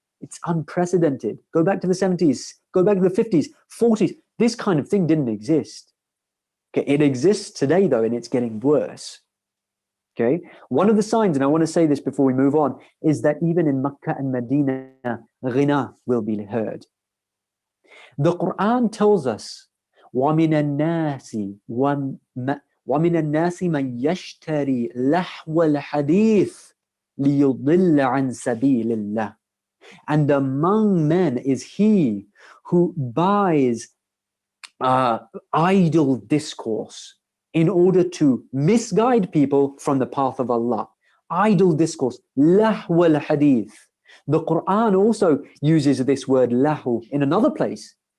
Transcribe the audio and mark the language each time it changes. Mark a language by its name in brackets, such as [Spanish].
[English] It's unprecedented. Go back to the 70s, go back to the 50s, 40s. This kind of thing didn't exist. Okay, it exists today though, and it's getting worse. Okay, one of the signs, and I want to say this before we move on, is that even in Mecca and Medina, ghina will be heard. The Quran tells us, [Arabic] وَمِنَ النَّاسِ مَنْ يَشْتَرِي لَحْوَ الْحَدِيثِ لِيُضِلَّ عَنْ سَبِيلِ اللَّهِ. [English] And among men is he who buys idle discourse in order to misguide people from the path of Allah. Idle discourse, lahwa al-hadith. The Quran also uses this word lahu in another place.